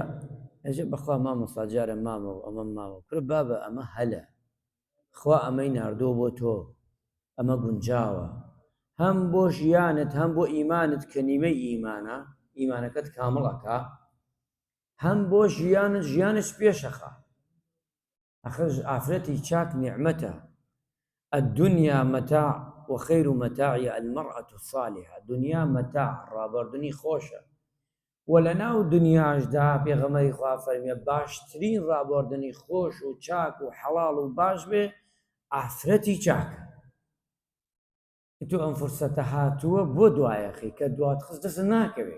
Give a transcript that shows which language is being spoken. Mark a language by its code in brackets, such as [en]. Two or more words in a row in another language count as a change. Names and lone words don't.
[ckb] ئەژێ بەخوا مامۆستا جارە مامە و ئەمە ماوە کرد بابە ئەمە هەلە، خوا ئەمەی ناردۆ بۆ تۆ، ئەمە گونجاوە هەم بۆ ژیانت هەم بۆ ئیمانت کە نیمەی ئیمانە، ئیمانەکەت کامڵەکە، هەم بۆ ژیانت ژیانش پێشەخە. ئەخر ئافرەتی چاک نیعمەتە. [ar] الدنيا متاع وخير متاعها المرأة الصالحة. [ckb] دنیا مەتاع ڕابردنی خۆشە، وەلەناو دنیاشدا پێغەمبەری خوا فەرمێ باشترین ڕابردنی خۆش و چاک و حەڵاڵ و باش بێ ئافرەتی چاکە. تۆ ئەم فرسەتە هاتووە بۆ دوایەخی کە دوات خست دەست ناکەوێ.